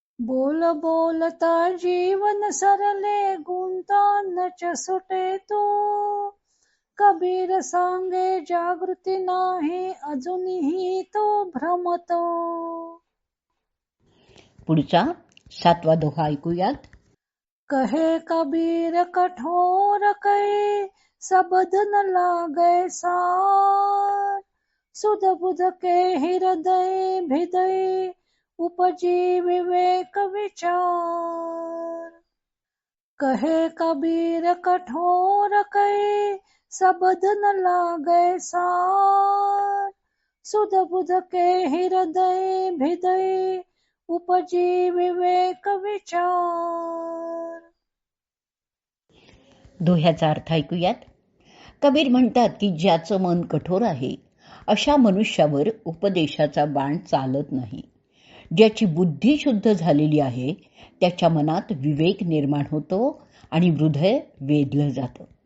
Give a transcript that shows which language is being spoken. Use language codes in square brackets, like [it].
[mr] बोल बोलता जीवन सरले गुंता नच सुटे तो, कबीर सांगे जागृती नाही अजूनही तो भ्रमतो. पुढचा 7वा दोहा ऐकूयात. [hi] कहे कबीर कठोर कै सबद न लागे सार, सुध बुध के हृदय भिदय उपजी विवेक विचार. कहे कबीर कठोर कै सबद न लागे सार, सुध बुध के हृदय भिदय उपजी विवेक विचार. [mr] दोह्याचा अर्थ ऐकूयात. कबीर म्हणतात की ज्याचं मन कठोर आहे अशा मनुष्यावर उपदेशाचा बाण चालत नाही. ज्याची बुद्धी शुद्ध झालेली आहे त्याच्या मनात विवेक निर्माण होतो आणि हृदय वेधलं जातं.